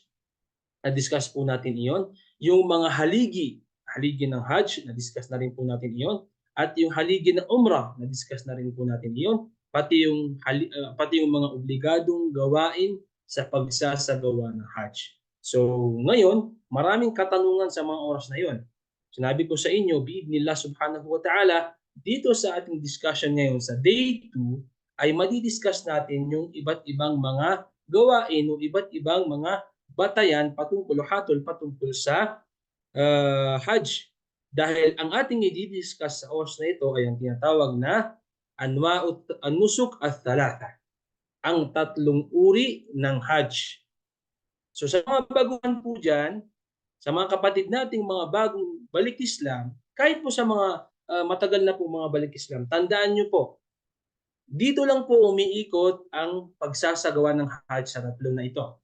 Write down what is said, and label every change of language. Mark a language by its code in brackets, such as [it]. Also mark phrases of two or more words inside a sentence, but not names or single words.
[tl] Na-discuss po natin iyon. Yung mga haligi ng Hajj, na-discuss na rin po natin iyon. At yung haligi ng Umrah, na-discuss na rin po natin iyon. Pati yung mga obligadong gawain sa pagsasagawa ng Hajj. So ngayon, maraming katanungan sa mga oras na iyon. Sinabi ko sa inyo, [ar] بإذن الله سبحانه وتعالى, [tl] dito sa ating discussion ngayon sa day 2 ay madidiscuss natin yung iba't ibang mga gawain o iba't ibang mga batayan patungkol sa Hajj. Dahil ang ating i-discuss sa oras na ito ay ang tinatawag na [ar] النسك الثلاثة, [tl] ang tatlong uri ng Hajj. So sa mga baguhan po dyan, sa mga kapatid nating mga bagong balik Islam, kahit po sa mga matagal na po mga balik Islam, tandaan nyo po, dito lang po umiikot ang pagsasagawa ng Hajj sa tatlong na ito.